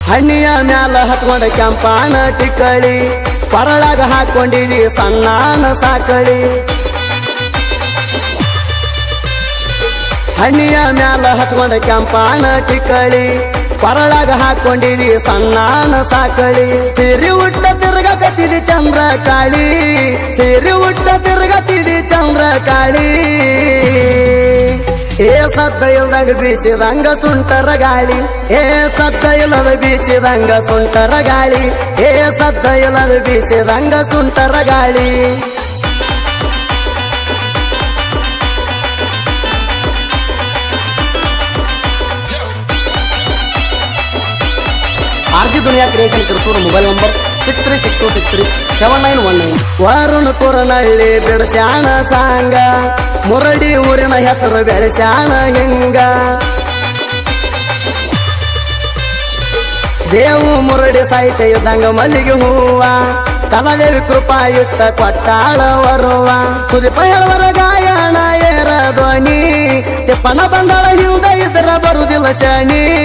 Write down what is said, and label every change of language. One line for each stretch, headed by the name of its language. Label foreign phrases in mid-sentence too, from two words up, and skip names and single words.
Kannada: ಹಣ್ಣಿಯ ಮ್ಯಾಲ ಹತ್ಕೊಂಡ ಕೆಂಪಾನ ಟಿಕ್ಕಳಿ ಪರಳಾಗ ಹಾಕೊಂಡಿದಿ ಸಣ್ಣಾನ ಸಾಕಳಿ ಹಣ್ಣಿಯ ಮ್ಯಾಲ ಹತ್ಕೊಂಡ ಕೆಂಪಾನ ಟಿಕ್ಕಳಿ ಪರಳಾಗ ಹಾಕೊಂಡಿದಿ ಸಣ್ಣಾನ ಸಾಕಳಿ ಸಿರಿ ಉಟ್ಟ ತಿರ್ಗಕತ್ತಿದಿ ಚಂದ್ರ ಕಾಳಿ ಸಿರಿ ಉಟ್ಟ ತಿರ್ಗತ್ತಿದಿ ಚಂದ್ರ ಕಾಳಿ ಏ ಸದ್ದ ಇಲ್ದಾಗ ಬೀಸಿದಂಗ ಸುಂಟರ ಗಾಳಿ ಏ ಸದ್ದ ಇಲ್ಲದ ಬೀಸಿದಂಗ ಸುಂಟರ ಗಾಳಿ ಏ ಸದ್ದ ಇಲ್ಲದ ಬೀಸಿದಂಗ ಸುಂಟರ ಗಾಳಿ आरजी दुनिया क्रिएशन किरसूर
English: mobile number
Kannada: 6362637919 ವರುಣ ಕುರನಳ್ಳಿ ಬಿಡಸ್ಯಾನ ಸಾಂಗ ಮುರಡಿ ಊರಿನ ಹೆಸರು ಬೆಳೆಸ್ಯಾನ ಹಿಂಗ ದೇವು ಮುರಡಿ ಸಾಹಿತ್ಯ ಇದ್ದಂಗ ಮಲ್ಲಿಗೆ ಹೂವ ಕಲಾದೇವಿ ಕೃಪಾ ಇಟ್ಟ ಕೊಟ್ಟಾಳ ವರುವ ಸುದೀಪ ಹೇಳುವರ ಗಾಯನ ಏರ ಧ್ವನಿ ತಿಪ್ಪನ ಬಂದಳ ಹಿಂದ ಇದ್ರ ಬರುದಿಲ್ಲ ಶನಿ